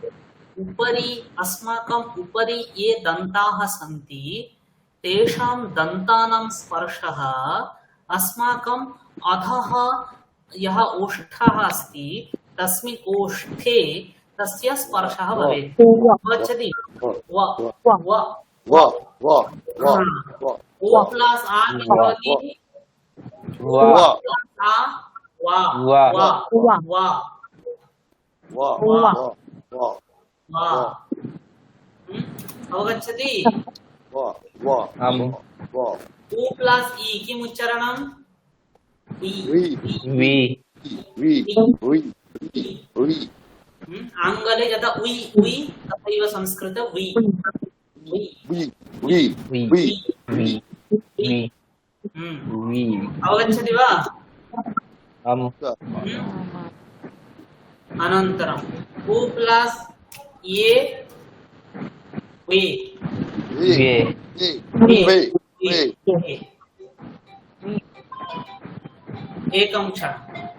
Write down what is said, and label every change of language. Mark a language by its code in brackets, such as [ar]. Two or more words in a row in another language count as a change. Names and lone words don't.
[sa] उपरि ये दन्ताः सन्ति तेषां दन्तानां स्पर्शः अस्माकम् अधः यः ओष्ठः अस्ति तस्मिन् ओष्ठे तस्य स्पर्शः भवेत् अवगच्छति व व व व व व ओ प्लस आ किं भवति व आ वा व वा वा व व व वा अवगच्छति व व आम् व उ प्लस इ किम् उच्चारणं इ रि वि रि रि रि आङ्ग्ले यथा उइ उइ तथैव संस्कृत उइ उइ वि वि वि वि वि वि वि अवगच्छति वा आम् अनन्तरम् उ प्लस ये वे वे वे वे एकं क्षणम्